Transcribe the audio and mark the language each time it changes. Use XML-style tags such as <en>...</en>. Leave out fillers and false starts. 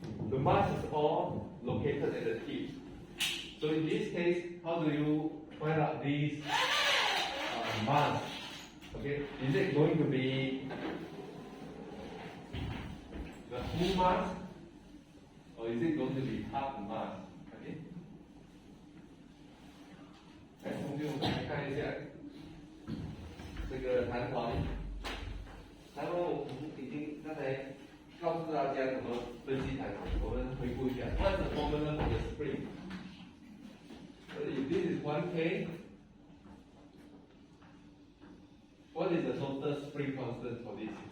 <en>The mass is all located at the tip. So in this case, how do you find out this mass? Okay, is it going to be the full mass, or is it going to be half mass? Okay.</en> <zh>来，同学，我们来看一下这个弹簧。弹簧我们已经刚才告诉大家怎么分析弹簧，我们回顾一下。</zh> <en>What's the formula for the spring? So if this is 1K, what is the total spring constant for this?</en>